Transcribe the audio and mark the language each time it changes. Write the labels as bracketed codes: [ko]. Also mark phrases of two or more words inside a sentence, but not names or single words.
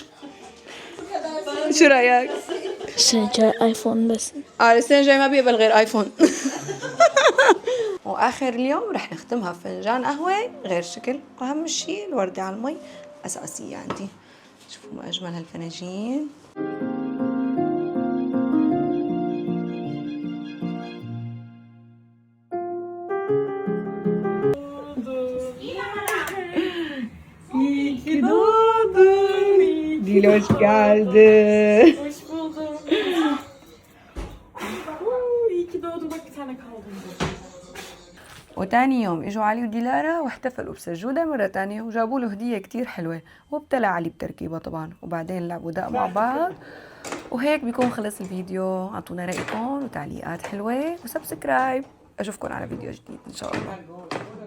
[ar] شو رأيك؟ السنة الجاية ايفون بس. السنة الجاية ما بيقبل غير ايفون. واخر اليوم رح نختمها بفنجان قهوة غير شكل واهم شيء الوردة على المي اساسية عندي. شوفوا ما اجمل هالفناجين. [tr] Diloş geldi. Hoş buldum. İyi ki doğdun bak bir tane kaldım. [ar] وتاني يوم اجوا علي وديلارا واحتفلوا بسجودة مرة تانية وجابوا له هدية كتير حلوة وابتلى علي بتركيبها طبعا وبعدين لعبوا دق مع بعض. وهيك بيكون خلص الفيديو. اعطونا رأيكم وتعليقات حلوة وسبسكرايب. اشوفكم على فيديو جديد ان شاء الله.